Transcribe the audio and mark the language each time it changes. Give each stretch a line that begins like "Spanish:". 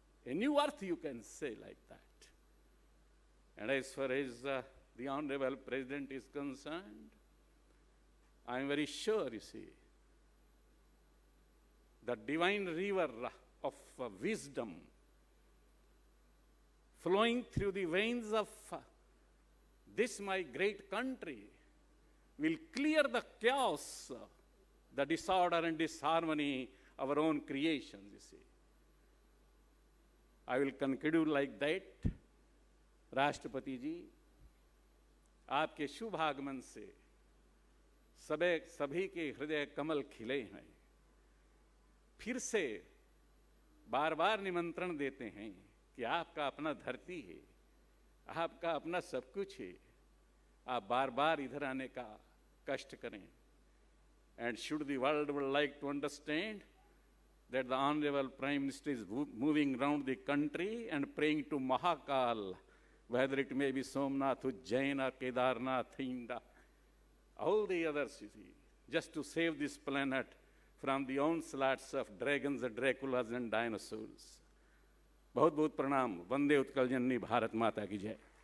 English: A new earth, you can say like that. And as far as the Honorable President is concerned, I am very sure, you see, the divine river of wisdom flowing through the veins of this my great country will clear the chaos, the disorder and disharmony of our own creations, you see. I will conclude like that.
Hindi: राष्ट्रपति जी, आपके शुभ आगमन से सभी के हृदय कमल खिले हैं। फिर से बार बार निमंत्रण देते हैं कि आपका अपना धरती है, आपका अपना सब कुछ है, आप बार बार इधर आने का कष्ट करें.
English: And should the world would like to understand that the Honorable Prime Minister is moving around the country and praying to Mahakal, whether it may be Somnath, Ujjain, or Kedarnath, Hinda, all the others, you see, just to save this planet from the onslaughts of dragons, Draculas, and dinosaurs.
Hindi: बहुत बहुत प्रणाम. वंदे उत्कल जननी भारत माता की जय.